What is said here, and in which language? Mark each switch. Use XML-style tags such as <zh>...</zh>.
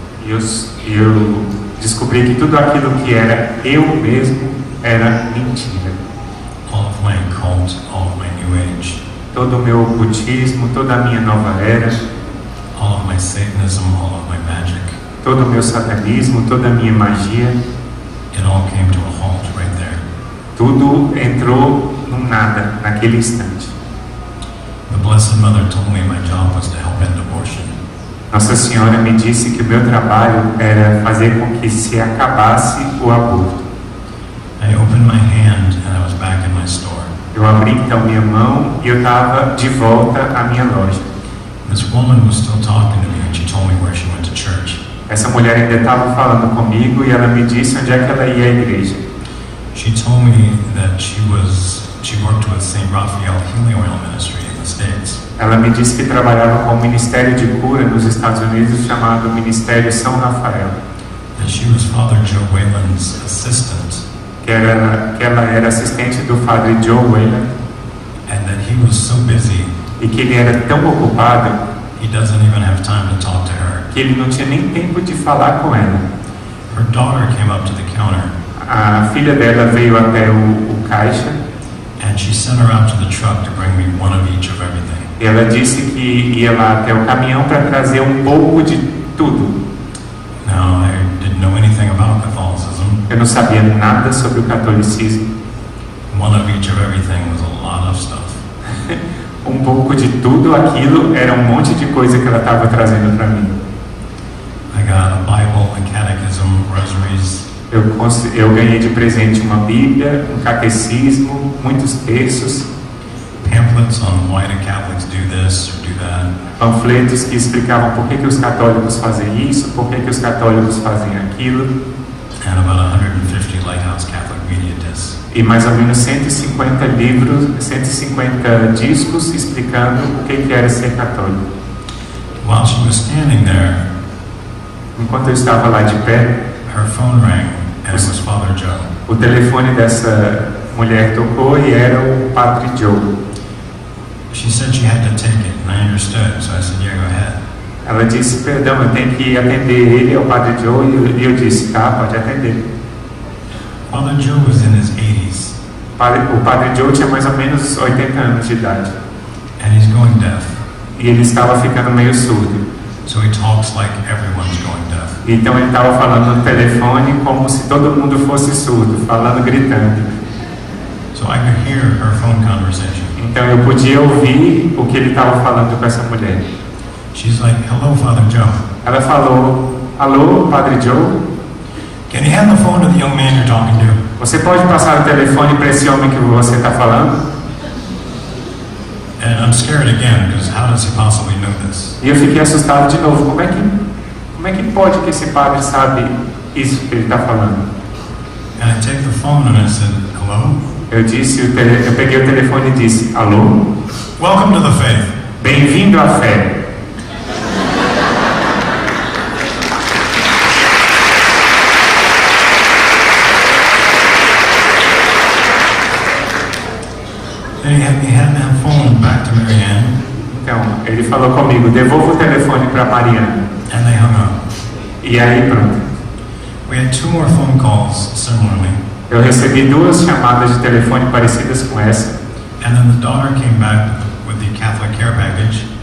<pt>eu descobri que tudo aquilo que era eu mesmo era mentira.</pt> <en>All of my cult, all of my new age,</en> <pt>Todo o meu ocultismo, toda a minha nova era,</pt> <en>all of my Satanism, all of my magic,</en> <pt>todo o meu satanismo, toda a minha magia,</pt> <en>it all came to a halt right there.</en> <pt>tudo entrou num nada naquele instante.</pt> <en>The Blessed Mother told me my job was to help end abortion.</en> <pt>Nossa Senhora me disse que o meu trabalho era fazer com que se acabasse o aborto.</pt> <en>I opened my hand and I was back in my store.</en> <pt>Eu abri então minha mão e eu estava de volta à minha loja.</pt> <en>This woman was still talking to me and she told me where she went to church.</en> <pt>Essa mulher ainda estava falando comigo e ela me disse onde é que ela ia à igreja.</pt> <en>She told me that she worked with St. Raphael Healing Oil Ministry in the States.</en> <pt>Ela me disse que trabalhava com um ministério de cura nos Estados Unidos chamado Ministério São Rafael.</pt> <en>That she was Father Joe Whalen's assistant.</en> <pt>Que ela era assistente do Padre Joe Whalen.</pt> <en>And that he was so busy,</en> <pt>E que ele era tão ocupado</pt> <en>he doesn't even have time to talk to her.</en> <pt>que ele não tinha nem tempo de falar com ela.</pt> <en>Her daughter came up to the counter</en> <pt>A filha dela veio até o caixa</pt> <en>and she sent her out to the truck to bring me one of each of everything.</en> <pt>e ela disse que ia lá até o caminhão para trazer um pouco de tudo.</pt> <en>Now, I didn't know anything about Catholicism.</en> <pt>Eu não sabia nada sobre o catolicismo.</pt> <en>One of each of everything was a lot of stuff.</en> <pt>Um pouco de tudo aquilo era um monte de coisa que ela estava trazendo para mim.</pt> <en>I got a Bible, a catechism, rosaries,</en> <pt>Eu ganhei de presente uma Bíblia, um catecismo, muitos textos,</pt> <en>pamphlets on why do Catholics do this or do that.</en> <pt>panfletos que explicavam por que os católicos fazem isso, por que os católicos fazem aquilo,</pt> <en>And about 150 Lighthouse Catholic media discs.</en> <pt>e mais ou menos 150 livros, 150 discos explicando o que era ser católico.</pt> <en>While she was standing there,</en> <pt>Enquanto eu estava lá de pé,</pt> <en>her phone rang and it was Father Joe.</en> <pt>o telefone dessa mulher tocou e era o Padre Joe.</pt> <en>She said she had to take it, and I understood, so I said, yeah, go ahead.</en> <pt>Ela disse, perdão, eu tenho que atender ele, é o Padre Joe, e eu disse, tá, pode atender.</pt> <en>Father Joe was in his 80s,</en> <pt>O Padre Joe tinha mais ou menos 80 anos de idade,</pt> <en>and he's going deaf.</en> <pt>e ele estava ficando meio surdo.</pt> <en>So he talks like everyone's going deaf.</en> <pt>Então ele estava falando no telefone como se todo mundo fosse surdo, falando, gritando.</pt> <en>So I could hear her phone conversation.</en> <pt>Então eu podia ouvir o que ele estava falando com essa mulher.</pt> <en>She's like, hello, Father Joe.</en> <pt>Ela falou, alô, Padre Joe?</pt> <en>Can you hand the phone to the young man you're talking to?</en> <pt>Você pode passar o telefone para esse homem que você está falando?</pt> <en>And I'm scared again, because how does he possibly know this?</en> <pt>E eu fiquei assustado de novo. Como é que pode que esse padre sabe isso que ele está falando?</pt> <en>And I take the phone and I said, hello?</en> <pt>Eu peguei o telefone e disse, alô?</pt> <en>Welcome to the faith.</en> <pt>Bem-vindo à fé.</pt> <en>And he had that phone back to Marianne,</en> <pt>Então, ele falou comigo, devolva o telefone para Mariana.</pt> <en>and they hung up.</en> <pt>E aí, pronto.</pt> <en>We had 2 more phone calls similarly,</en> <pt>Eu recebi 2 chamadas de telefone parecidas com essa.</pt> <en>and then the daughter came back with the Catholic care package,</en>